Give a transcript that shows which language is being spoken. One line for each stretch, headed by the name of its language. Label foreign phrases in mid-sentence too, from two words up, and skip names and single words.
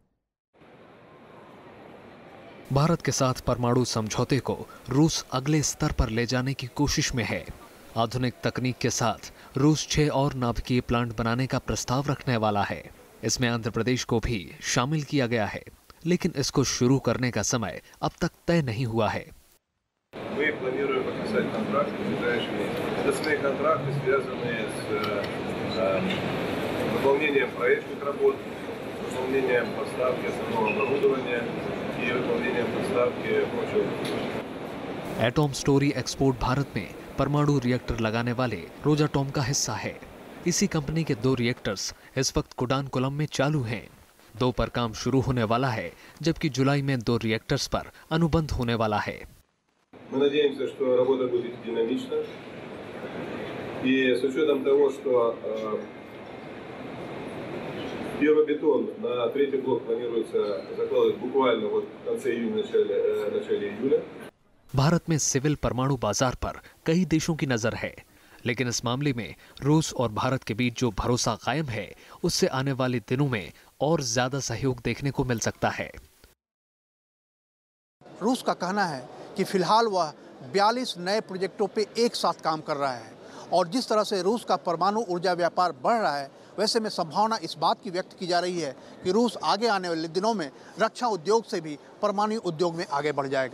Hindi: भारत के साथ परमाणु समझौते को रूस अगले स्तर पर ले जाने की कोशिश में है। आधुनिक तकनीक के साथ रूस 6 और नाभिकीय प्लांट बनाने का प्रस्ताव रखने वाला है। इसमें आंध्र प्रदेश को भी शामिल किया गया है, लेकिन इसको शुरू करने का समय अब तक तय नहीं हुआ है।
Russian: Мы планируем подписать контракт в ближайшие месяцы. Это свои контракты, связанные с выполнением проектных работ, выполнением поставки основного оборудования и выполнением поставки прочего.
Hindi: एटॉम स्टोरी एक्सपोर्ट भारत में परमाणु रिएक्टर लगाने वाले रोजाटॉम का हिस्सा है। इसी कंपनी के 2 रिएक्टर्स इस वक्त कुडानकुलम में चालू हैं। 2 पर काम शुरू होने वाला है, जबकि जुलाई में 2 रिएक्टर्स पर अनुबंध होने वाला है।
Russian: Мы надеемся, что работа будет динамична. И с учетом того, что первый бетон на 3-й блок планируется закладывать буквально вот в конце июня, начале июля.
Hindi: भारत में सिविल परमाणु बाजार पर कई देशों की नजर है, लेकिन इस मामले में रूस और भारत के बीच जो भरोसा कायम है, उससे आने वाले दिनों में और ज्यादा सहयोग देखने को मिल सकता है। रूस का कहना है कि फिलहाल वह 42 नए प्रोजेक्टों पे एक साथ काम कर रहा है और जिस तरह से रूस का परमाणु ऊर्जा व्यापार बढ़ रहा है, वैसे में संभावना इस बात की व्यक्त की जा रही है कि रूस आगे आने वाले दिनों में रक्षा उद्योग से भी परमाणु उद्योग में आगे बढ़ जाएगा।